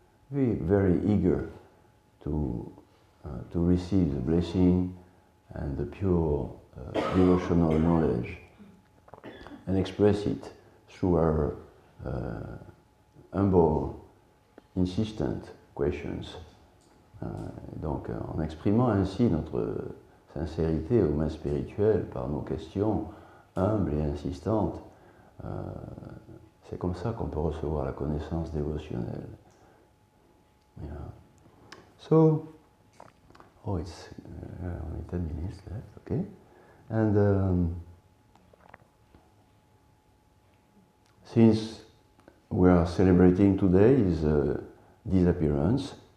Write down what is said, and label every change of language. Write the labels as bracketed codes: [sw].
[en] very eager to receive the blessing and the pure devotional knowledge and express it through our humble, insistent questions. [fr] Donc, en exprimant ainsi notre sincérité au maître spirituel par nos questions humbles et insistantes, c'est comme ça qu'on peut recevoir la connaissance dévotionnelle. [en] Yeah. So, it's only 10 minutes left, okay? And since we are celebrating today his disappearance,